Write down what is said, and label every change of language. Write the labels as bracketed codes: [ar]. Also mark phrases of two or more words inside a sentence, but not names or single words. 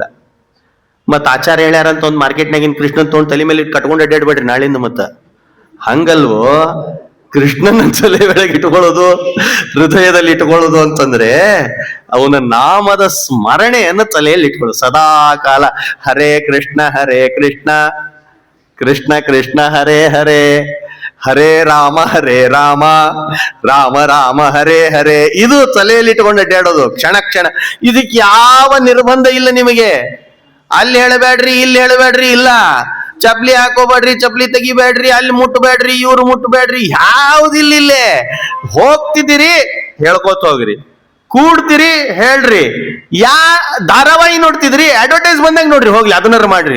[kn] ಮತ್ ಆಚಾರ ಹೇಳ್ಯಾರಂತ ಒಂದ್ ಮಾರ್ಕೆಟ್ನಾಗಿನ್ ಕೃಷ್ಣನ್ ತಗೊಂಡ್ ತಲೆ ಮೇಲೆ ಕಟ್ಕೊಂಡು ಅಡ್ಡಾಡ್ಬೇಡ್ರಿ ನಾಳಿಂದ. ಮತ್ತ ಹಂಗಲ್ವೋ, ಕೃಷ್ಣನ ತಲೆ ಒಳಗೆ ಇಟ್ಕೊಳ್ಳೋದು, ಹೃದಯದಲ್ಲಿ ಇಟ್ಕೊಳ್ಳೋದು ಅಂತಂದ್ರೆ ಅವನ ನಾಮದ ಸ್ಮರಣೆಯನ್ನು ತಲೆಯಲ್ಲಿ ಇಟ್ಕೊಳ್ಳೋದು ಸದಾ ಕಾಲ. [sa] ಹರೇ ಕೃಷ್ಣ ಕೃಷ್ಣ ಕೃಷ್ಣ ಹರೇ ಹರೇ, ಹರೇ ರಾಮ ರಾಮ ರಾಮ ಹರೇ ಹರೇ. [kn] ಇದು ತಲೆಯಲ್ಲಿ ಇಟ್ಕೊಂಡು ಅಡ್ಡಾಡೋದು ಕ್ಷಣ ಕ್ಷಣ. ಇದಕ್ಕೆ ಯಾವ ನಿರ್ಬಂಧ ಇಲ್ಲ ನಿಮಗೆ. ಅಲ್ಲಿ ಹೇಳಬೇಡ್ರಿ, ಇಲ್ಲಿ ಹೇಳಬೇಡ್ರಿ, ಇಲ್ಲ ಚಪ್ಲಿ ಹಾಕೋಬೇಡ್ರಿ, ಚಪ್ಲಿ ತೆಗಿಬೇಡ್ರಿ, ಅಲ್ಲಿ ಮುಟ್ಟಬೇಡ್ರಿ, ಇವ್ರು ಮುಟ್ಟಬೇಡ್ರಿ, ಯಾವ್ದಿಲ್ಲೇ. ಹೋಗ್ತಿದ್ದೀರಿ ಹೇಳ್ಕೋತ ಹೋಗ್ರಿ, ಕೂಡ್ತೀರಿ ಹೇಳ್ರಿ, ಧಾರಾವಾಹಿ ನೋಡ್ತಿದ್ರಿ ಅಡ್ವರ್ಟೈಸ್ ಬಂದಾಗ ನೋಡ್ರಿ, ಹೋಗ್ಲಿ ಅದನ್ನಾರ ಮಾಡ್ರಿ.